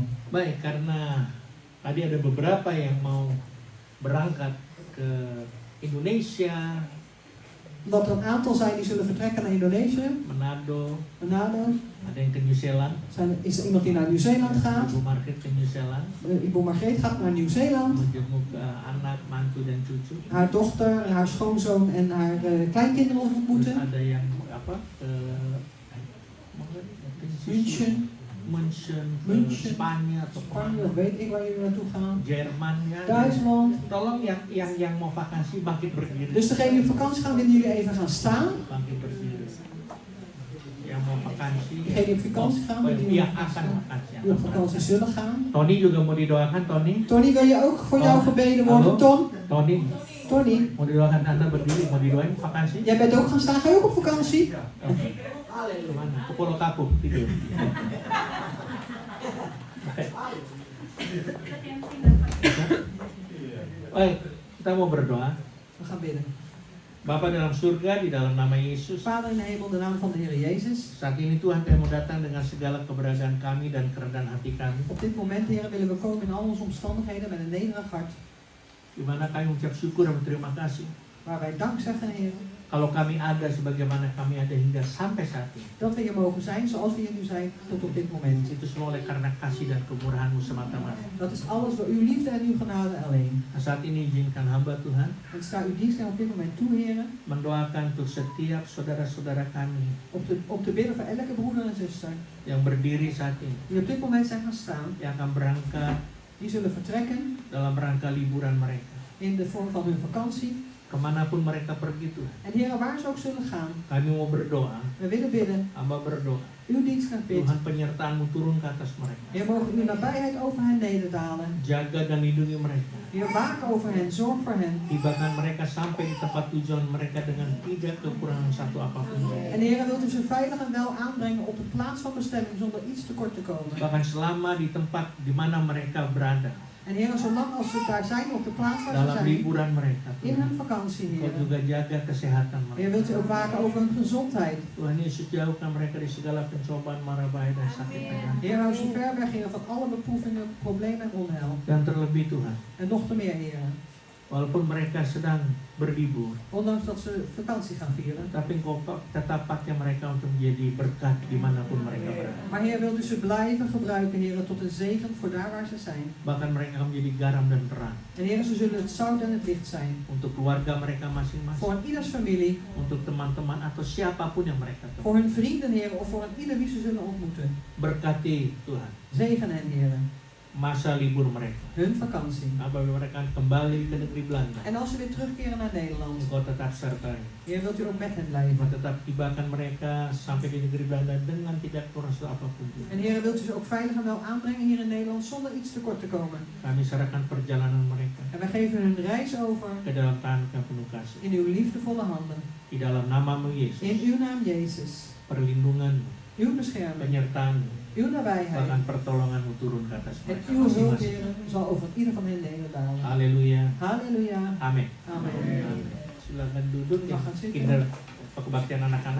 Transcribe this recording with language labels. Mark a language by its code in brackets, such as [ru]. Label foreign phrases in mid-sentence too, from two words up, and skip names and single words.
[id] Baik, karena tadi ada beberapa yang mau berangkat ke Indonesia, [nl] Omdat er een aantal zijn die zullen vertrekken naar Indonesië, [id] Manado, ada yang ke New Zealand, [nl] is er iemand die naar Nieuw-Zeeland gaat. [id] Ibu Margret ke New Zealand, [nl] Ibu Margreet gaat naar Nieuw-Zeeland. [id] menjenguk anak, mantu dan cucu. [nl] Haar dochter, haar schoonzoon en haar kleinkinderen [id] Terus [nl] ontmoeten. [id] ada yang ke München, Spanje atau [nl] Spanje, of weet ik waar jullie naartoe gaan. [id] Jerman ya. [nl] Duitsland. [id] Tolong yang mau vakansi bangkit berdiri. [nl] Dus degene die op vakantie gaan, willen jullie even gaan staan. [id] Bangkit berdiri. Yang mau vakansi. [nl] Degene die op vakantie gaan, willen jullie [id] yang akan vakansi. [nl] die op vakantie zullen gaan. [id] Tony juga mau didoakan, Tony. [nl] Tony, wil je ook voor jou gebeden worden? Hallo? Ton? Tony, [id] mau didoakan, Anda berdiri, mau didoain vakansi? [nl] Jij bent ook gaan staan, ga je ook op vakantie? [id] Oke. Kemana? Ke Pulau Kapuk tidur. Baik, kita mau berdoa. [nl] We gaan bidden. [id] Bapa dalam surga, di dalam nama Yesus. [nl] Vader in de hemel, in de naam van de Heer Jezus. [id] Saat ini Tuhan, kami mau datang dengan segala keberadaan kami dan kerendahan hati kami. [nl] Op dit moment, Heer, willen we komen in al onze omstandigheden met een nederig hart. [id] Di mana kami mengucap syukur dan berterima kasih. [nl] Waar wij dank zeggen, Heer. [id] Kalau kami ada sebagaimana kami ada hingga sampai saat ini. [nl] Dat we hier mogen zijn zoals we hier nu zijn tot op dit moment. [id] Itu semua oleh karena kasih dan kemurahan-Mu semata-mata. [nl] Dat is alles door uw liefde en uw genade alleen. [id] Nah, saat ini izinkan hamba Tuhan [nl] En sta uw dienst op dit moment toe, Heer. [id] mendoakan untuk setiap saudara-saudara kami [nl] Op te bidden voor elke broeder en zuster. [id] yang berdiri saat ini, [nl] Die op dit moment zijn gaan staan. [id] yang akan berangkat [nl] Die zullen vertrekken [id] dalam rangka liburan mereka. [nl] in de vorm van hun vakantie. [id] Kemanapun mereka pergi Tuhan, [nl] En Heer, waar ze ook zullen gaan. [id] kami mau berdoa, [nl] We willen bidden. [id] hamba berdoa, [nl] Uw dienst gaat bidden. [id] Tuhan penyertaan-Mu turun ke atas mereka. [nl] Heer, mogen uw nabijheid over hen nederdalen. [id] Jaga dan lindungi mereka. [nl] Heer, waak over hen. Zorg voor hen. [id] Tibakan mereka sampai di tempat tujuan mereka dengan tidak kekurangan satu apapun. [nl] En Heer, wilt u ze veilig en wel aanbrengen op de plaats van bestemming zonder iets tekort te komen. [id] Bahkan selama di tempat di mana mereka berada, [nl] En Heer, zolang als ze daar zijn op de plaats waar ze [id] dalam [nl] zijn, [id] liburan mereka, [nl] in [id] Tuhan, [nl] hun vakantie, [id] Kau [nl] Heer. [id] juga jaga kesehatan [nl] Heer, [id] mereka. [nl] wilt u ook waken over hun gezondheid. [id] Tuhan Yesus, jauhkan mereka di segala pencobaan, mara bahaya dan sakit penyakit. [nl] Heer, hou ze ver weg, Heer, van alle beproevingen, problemen en onheil. [id] Dan terlebih Tuhan, [nl] En nog te meer, Heer. [id] walaupun mereka sedang berlibur, [nl] Ondanks dat ze vakantie gaan vieren. [id] tapi Engkau tetap pakai mereka untuk menjadi berkat dimanapun mereka berada. [nl] Maar Heer, wilt u ze blijven gebruiken, Heer, tot een zegen voor daar waar ze zijn. [id] Bahkan mereka akan menjadi garam dan terang [nl] En Heer, ze zullen het zout en het licht zijn. [id] untuk keluarga mereka masing-masing, [nl] Voor ieders familie, [id] untuk teman-teman atau siapapun yang mereka temui. [nl] voor hun vrienden, Heer, of voor ieder wie ze zullen ontmoeten. [id] Berkati Tuhan [nl] Zegen hen, Heer. [id] masa libur mereka. [nl] Hun vakantie. [id] Apabila mereka akan kembali ke negeri Belanda, [nl] En als ze weer terugkeren naar Nederland, [id] Engkau tetap sertai. [nl] Heer, wilt u ook met hen blijven. [id] Engkau tetap tibakan mereka sampai di negeri Belanda dengan tidak kurang apapun. [nl] En Heer, wilt u ze ook veilig en wel aanbrengen hier in Nederland zonder iets tekort te komen. [id] Kami serahkan perjalanan mereka [nl] En wij geven hun reis over [id] ke dalam tangan yang penuh kasih. [nl] in uw liefdevolle handen. [id] Di dalam nama-Mu Yesus, [nl] In uw naam, Jezus. [id] perlindungan-Mu, [nl] Uw bescherming, [id] penyertaan-Mu, [nl] uw nabijheid. [id] bahkan pertolongan-Mu turun ke atas [nl] En [id] mereka [nl] uw hulp, [id] masing-masing. [nl] Heer, zal over ieder van hen nederdalen. [id] Haleluya. [nl] Halleluja. [id] Amin. [nl] Amen. [id] Amin. Silakan duduk ya. [nl] Makan zitten. [id] Kinder kebaktian anak-anak.